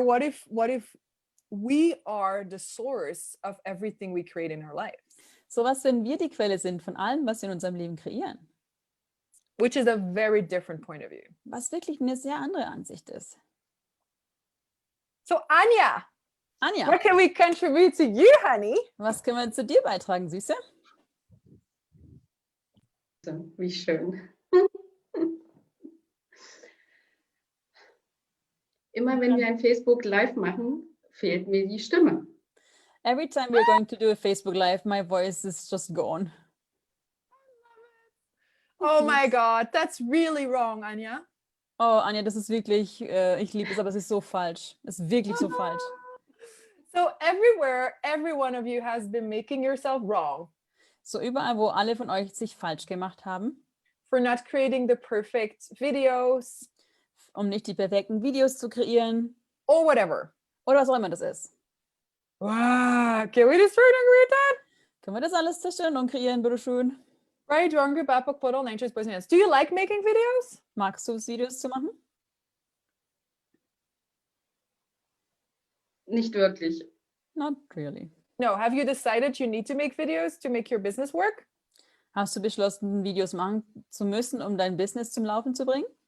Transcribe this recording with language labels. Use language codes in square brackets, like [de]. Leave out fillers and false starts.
[en] What if we are the source of everything we create in our life? [de] So, was, wenn wir die Quelle sind von allem, was wir in unserem Leben kreieren? [en] Which is a very different point of view. [de] Was wirklich eine sehr andere Ansicht ist. [en] So, Anja. [de] Anja, [en] What can we contribute to you, honey? [de] was können wir zu dir beitragen, Süße? Wie schön. Immer wenn wir ein Facebook Live machen, fehlt mir die Stimme. [en] Every time we're going to do a Facebook Live, my voice is just gone. Oh my God, that's really wrong, Anja. [de] Oh, Anja, das ist wirklich, ich liebe es, aber es ist so falsch. Es ist wirklich so falsch. [en] So everywhere, every one of you has been making yourself wrong. [de] So überall, wo alle von euch sich falsch gemacht haben. [en] For not creating the perfect videos. [de] Um nicht die perfekten Videos zu kreieren. [en] Or whatever. [de] Oder was auch immer das ist. [en] Wow, can we destroy and create that? [de] Können wir das alles zerstören und kreieren, bitteschön? [en] Right, wrong, group, Apple, Portal, Nature's Boys and Hands. Do you like making videos? [de] Magst du es, Videos zu machen? Nicht wirklich. [en] Not really. No, have you decided you need to make videos to make your business work? [de] Hast du beschlossen, Videos machen zu müssen, um dein Business zum Laufen zu bringen?